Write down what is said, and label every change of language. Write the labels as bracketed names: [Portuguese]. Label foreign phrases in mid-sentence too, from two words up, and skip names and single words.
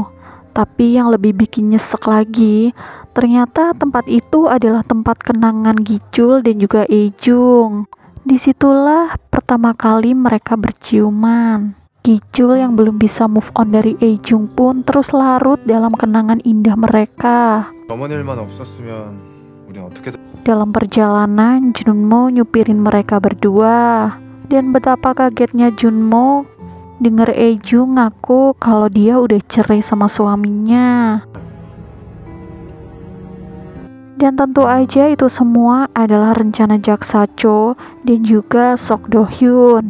[Indonesian] Tapi yang lebih bikin nyesek lagi, ternyata tempat itu adalah tempat kenangan Gichul dan juga Eijung. Disitulah pertama kali mereka berciuman. Gichul yang belum bisa [English] move on [Indonesian] dari Eijung pun terus larut dalam kenangan indah mereka. [Korean] 어머니 일만 없었으면 우린 어떻게 [Indonesian] Dalam perjalanan, Junmo nyupirin mereka berdua. Dan betapa kagetnya Junmo denger Eijung ngaku kalau dia udah cerai sama suaminya. Dan tentu aja itu semua adalah rencana Jaksa Cho dan juga Sok Do Hyun.